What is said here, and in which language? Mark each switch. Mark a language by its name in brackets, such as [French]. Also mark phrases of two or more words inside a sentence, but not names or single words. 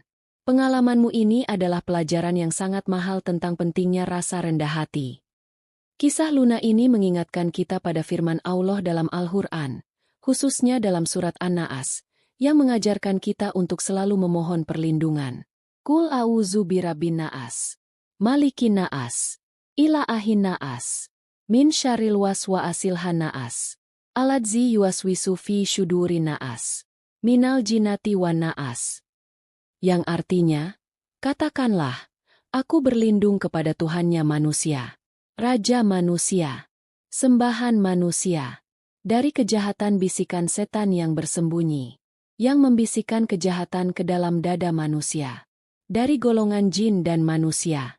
[Indonesian] Pengalamanmu ini adalah pelajaran yang sangat mahal tentang pentingnya rasa rendah hati. Kisah Luna ini mengingatkan kita pada firman Allah dalam Al-Quran, khususnya dalam surat An-Naas, yang mengajarkan kita untuk selalu memohon perlindungan. [Arabic] قل أعوذ برب الناس ملك الناس إله الناس من شر الوسواس الناس الذي يوسوس في صدور الناس من الجنة والناس. [Indonesian] Yang artinya, katakanlah, aku berlindung kepada Tuhannya manusia, Raja manusia, sembahan manusia, dari kejahatan bisikan setan yang bersembunyi, yang membisikkan kejahatan ke dalam dada manusia, dari golongan jin dan manusia.